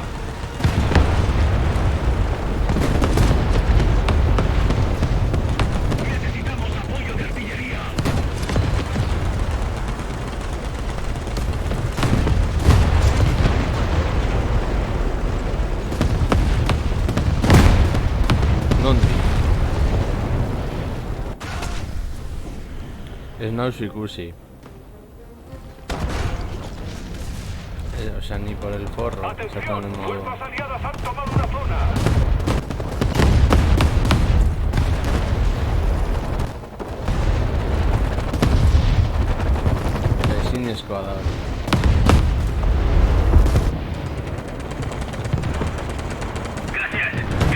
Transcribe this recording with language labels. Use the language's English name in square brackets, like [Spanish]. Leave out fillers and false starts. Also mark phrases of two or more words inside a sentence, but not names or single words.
[Spanish] Necesitamos apoyo de artillería. ¿Dónde? [Basque] Ez nauzu ikusi. [Spanish] O sea, ni por el forro. ¡Atención! ¡Fuerzas aliadas han tomado una zona! [Basque] Ezinezkoa da hori. [Spanish] Gracias.